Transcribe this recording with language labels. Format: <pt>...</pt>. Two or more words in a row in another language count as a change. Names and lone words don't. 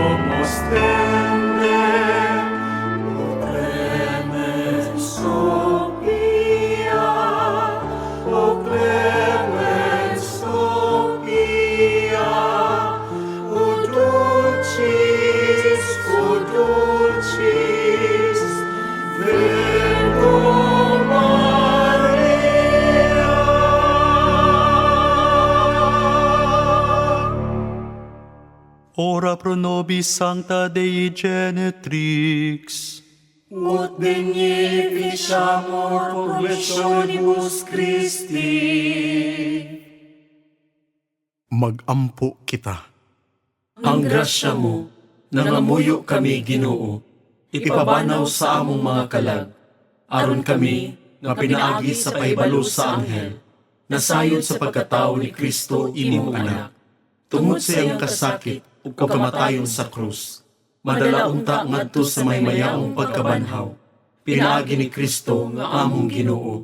<la>ostende, o clemens Sophia, o clemens Sophia, o dulcis, Virgo Maria. Ora pro nobis Sancta Dei Genetrix. Ut beneficiamur promissionibus Christi.</la> <ceb>Magampo kita. Ang grasya mo, nangamuyo kami Ginoo, ipabanaw sa among mga kalag, aron kami, nga pinaagi sa pahibalo sa anghel, nasayod sa pagkatao ni Kristo imong anak, tungod sa iyang kasakit ug kamatayon sa krus, madala unta ngadto sa maymayaong pagkabanhaw, pinaagi ni Kristo nga among Ginoo.</ceb>